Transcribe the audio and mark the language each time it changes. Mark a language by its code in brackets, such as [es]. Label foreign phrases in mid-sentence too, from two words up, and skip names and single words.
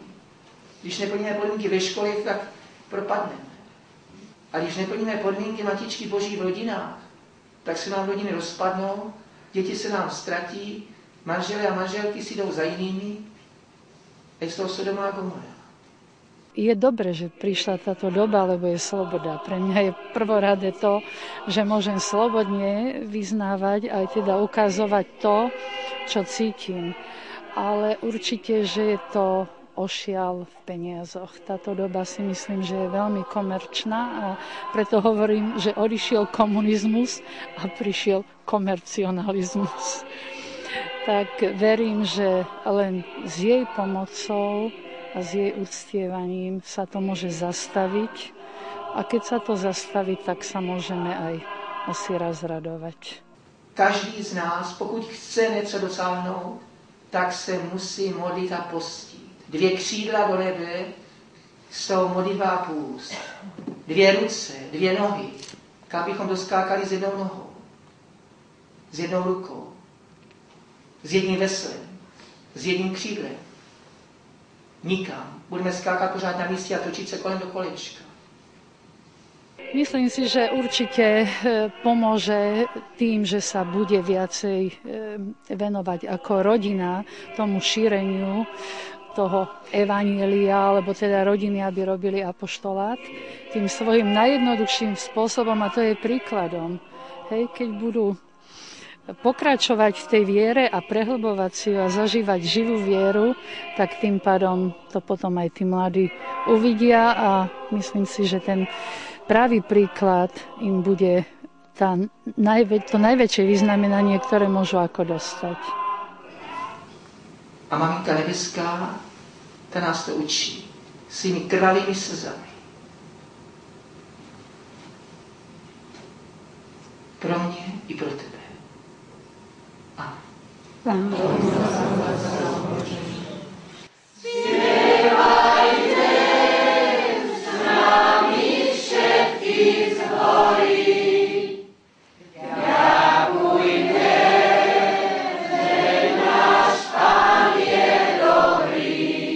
[cs] Když neplníme podmínky ve škole, tak propadneme. A když neplníme podmínky Matičky Boží v rodinách, tak se nám rodiny rozpadnou, děti se nám ztratí, manželé a manželky si jdou za jinými, a je z toho Sodoma a Gomora. [sk] Je dobre, že prišla táto doba, lebo je sloboda. Pre mňa je prvoradé to, že môžem slobodne vyznávať aj teda ukazovať to, čo cítim. Ale určite, že je to ošial v peniazoch. Táto doba si myslím, že je veľmi komerčná a preto hovorím, že odišiel komunizmus a prišiel komercionalizmus. Tak verím, že len s jej pomocou a s jej uctievaním sa to môže zastaviť. A keď sa to zastaví, tak sa môžeme aj asi raz radovať. [cs] Každý z nás, pokud chce něco dosáhnout, tak se musí modlit a postit. 2 křídla do nebe jsou modlitba a půst. 2 ruce, 2 nohy, kam bychom doskákali s 1 nohou, s 1 rukou, s 1 veslem, s 1 křídlem. Nikam. Budeme skákat pořád na místě a točit se kolem do kolečka. [sk] Myslím si, že určite pomôže tým, že sa bude viacej venovať ako rodina tomu šíreniu toho evanjelia, alebo teda rodiny, aby robili apoštolát, tým svojim najjednoduchším spôsobom, a to je príkladom. Hej, keď budú pokračovať v tej viere a prehlbovať si ju a zažívať živú vieru, tak tým pádom to potom aj tí mladí uvidia a myslím si, že ten pravý príklad im bude to najväčšie vyznamenanie, ktoré môžu ako dostať. [cs] A maminka nebeská, ta nás to učí svými krvavými slzami. Pro mě i pro tebe. Amen. [sk] Zpěvajte s nami všetky zbory, ďakujte, že náš Pán je dobrý.